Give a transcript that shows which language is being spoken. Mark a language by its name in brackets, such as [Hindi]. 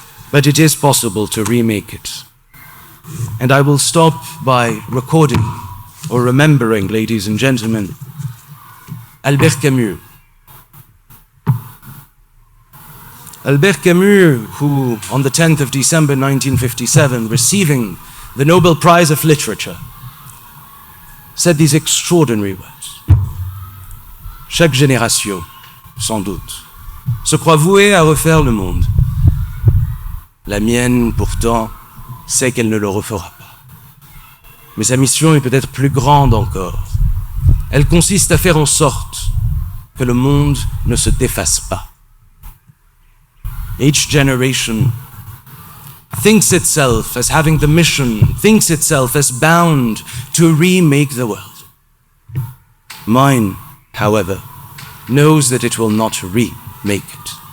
[English] But it is possible to remake it. And I will stop by recording or remembering, ladies and gentlemen, Albert Camus. Albert Camus, who on the 10th of December 1957, receiving the Nobel Prize of Literature, said these extraordinary words. [French] Chaque génération, sans doute, se croit vouée à refaire le monde. La mienne, pourtant, sait qu'elle ne le refera pas. Mais sa mission est peut-être plus grande encore. Elle consiste à faire en sorte que le monde ne se défasse pas. [English] Each generation thinks itself as having the mission, thinks itself as bound to remake the world. Mine, however, knows that it will not remake it.